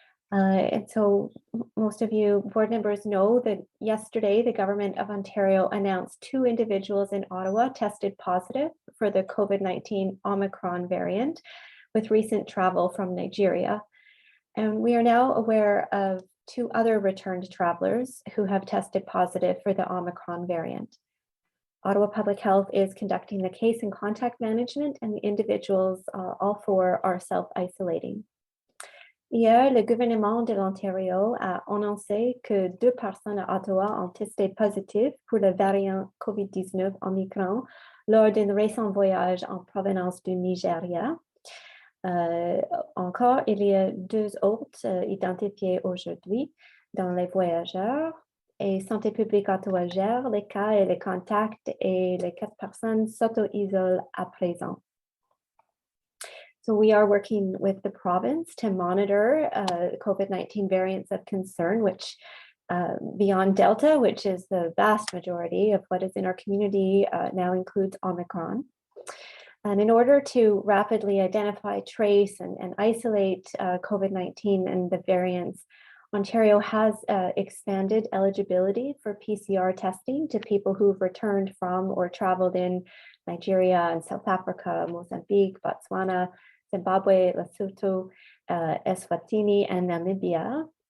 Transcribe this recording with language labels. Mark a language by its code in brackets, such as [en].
[en] And so most of you board members know that yesterday the government of Ontario announced 2 individuals in Ottawa tested positive for the COVID-19 Omicron variant with recent travel from Nigeria. And we are now aware of 2 other returned travelers who have tested positive for the Omicron variant. Ottawa Public Health is conducting the case and contact management, and the individuals, all 4, are self-isolating. [fr] Hier, le gouvernement de l'Ontario a annoncé que 2 personnes à Ottawa ont testé positif pour le variant COVID-19 Omicron lors d'un récent voyage en provenance du Nigeria. Encore, il y a 2 autres identifiés aujourd'hui dans les voyageurs. Et Santé publique Ottawa gère les cas et les contacts, et les 4 personnes s'auto-isolent à présent. [en] So we are working with the province to monitor COVID-19 variants of concern, which beyond Delta, which is the vast majority of what is in our community, now includes Omicron. And in order to rapidly identify, trace, and isolate COVID-19 and the variants, Ontario has expanded eligibility for PCR testing to people who've returned from or traveled in Nigeria and South Africa, Mozambique, Botswana, Zimbabwe, Lesotho, Eswatini, and Namibia.